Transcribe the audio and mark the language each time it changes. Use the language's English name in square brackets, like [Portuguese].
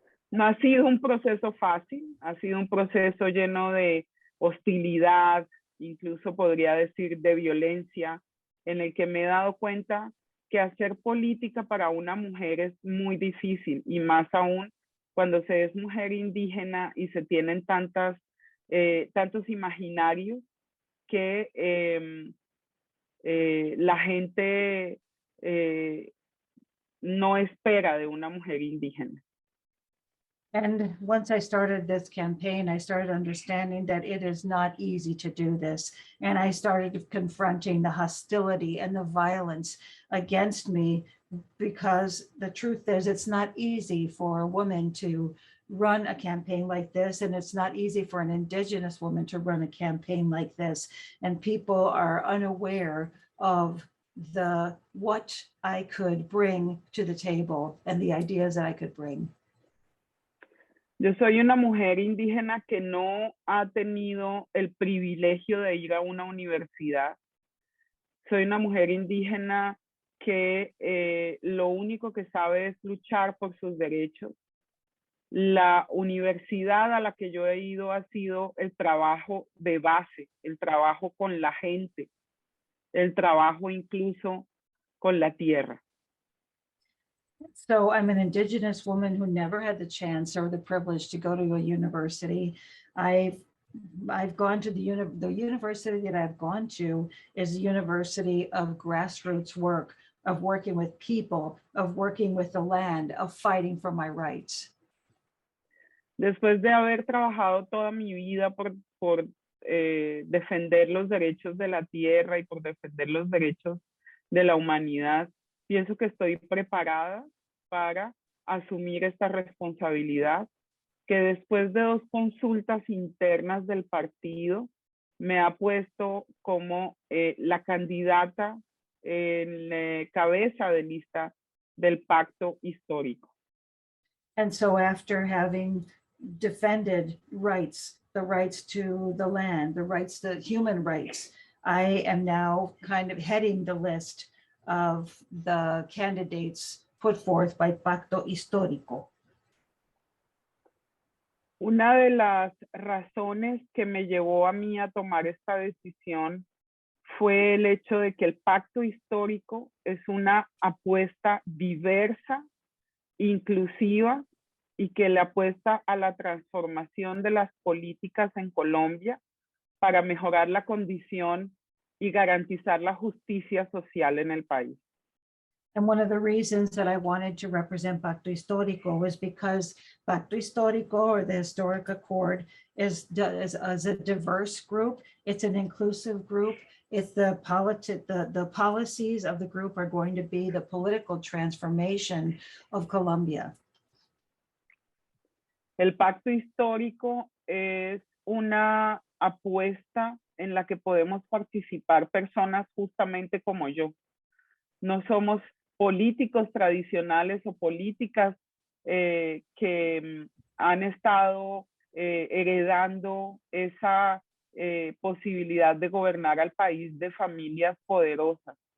[Spanish] No ha sido un proceso fácil, ha sido un proceso lleno de hostilidad, incluso podría decir de violencia, en el que me he dado cuenta que hacer política para una mujer es muy difícil, y más aún cuando se es mujer indígena y se tienen tantos imaginarios que la gente no espera de una mujer indígena. [English] And once I started this campaign, I started understanding that it is not easy to do this. And I started confronting the hostility and the violence against me, because the truth is it's not easy for a woman to run a campaign like this, and it's not easy for an Indigenous woman to run a campaign like this. And people are unaware of what I could bring to the table and the ideas that I could bring. [Spanish] Yo soy una mujer indígena que no ha tenido el privilegio de ir a una universidad. Soy una mujer indígena que lo único que sabe es luchar por sus derechos. La universidad a la que yo he ido ha sido el trabajo de base, el trabajo con la gente, el trabajo incluso con la tierra. [English] So I'm an Indigenous woman who never had the chance or the privilege to go to a university. I've gone to the university that I've gone to is a university of grassroots work, of working with people, of working with the land, of fighting for my rights. [Spanish] Después de haber trabajado toda mi vida por defender los derechos de la tierra y por defender los derechos de la humanidad, pienso que estoy preparada para asumir esta responsabilidad, que después de 2 consultas internas del partido me ha puesto como la candidata en cabeza de lista del Pacto Histórico. [English] And so after having defended rights, the rights to the land, the rights to human rights, I am now kind of heading the list of the candidates put forth by Pacto Histórico. [Spanish] Una de las razones que me llevó a mí a tomar esta decisión fue el hecho de que el Pacto Histórico es una apuesta diversa, inclusiva, y que le apuesta a la transformación de las políticas en Colombia para mejorar la condición y garantizar la justicia social en el país. [English] And one of the reasons that I wanted to represent Pacto Histórico was because Pacto Histórico, or the Historic Accord, is a diverse group. It's an inclusive group. It's the policies of the group are going to be the political transformation of Colombia. [Spanish] El Pacto Histórico es una apuesta en la que podemos participar personas justamente como yo. No somos políticos tradicionales o políticas que han estado heredando esa posibilidad de gobernar al país de familias poderosas.